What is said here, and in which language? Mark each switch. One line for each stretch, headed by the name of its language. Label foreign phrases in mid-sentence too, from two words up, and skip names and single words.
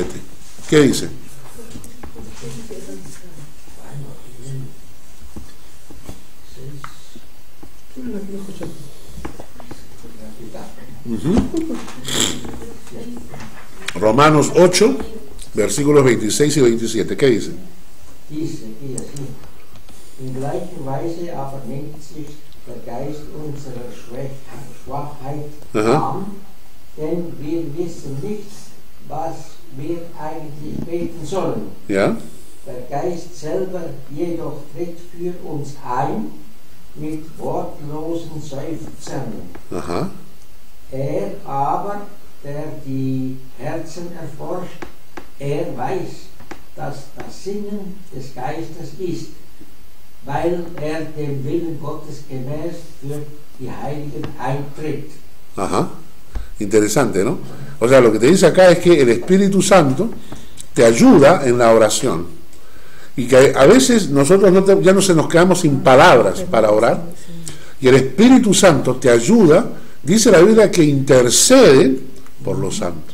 Spanish: ¿Qué dice? Romanos 8, versículos 26 y 27. ¿Qué dice? Dice así:
German: In gleicher Weise aber nimmt sich der Geist unserer Schwachheit an, denn wir wissen nicht, was wir eigentlich beten sollen. Ja? Der Geist selber jedoch tritt für uns ein mit wortlosen Seufzern. Aha. Er aber, der die Herzen erforscht, er weiß, dass das Sinnen des Geistes ist, weil er dem Willen Gottes gemäß für die Heiligen eintritt.
Spanish: Ajá. Interesante, ¿no? O sea, lo que te dice acá es que el Espíritu Santo te ayuda en la oración. Y que a veces nosotros ya no se nos quedamos sin palabras para orar. Y el Espíritu Santo te ayuda, dice la Biblia, que intercede por los santos.